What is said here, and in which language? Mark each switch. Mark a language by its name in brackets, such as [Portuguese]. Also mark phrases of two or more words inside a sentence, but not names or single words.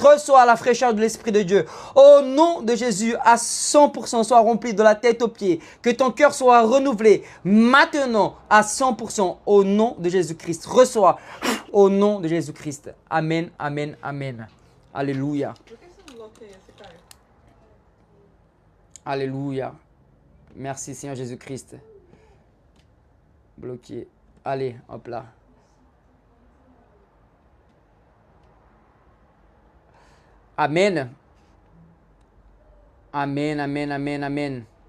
[French] Reçois la fraîcheur de l'Esprit de Dieu. Au nom de Jésus, à 100%, sois rempli de la tête aux pieds. Que ton cœur soit renouvelé maintenant à 100%. Au nom de Jésus-Christ. Reçois au nom de Jésus-Christ. Amen, amen, amen. Alléluia. [Portuguese] Por que você não bloqueia esse cara? [French] Alléluia. Merci Seigneur Jésus-Christ. Bloqué. Allez, hop là. Amen. Amen, amen, amen, amen.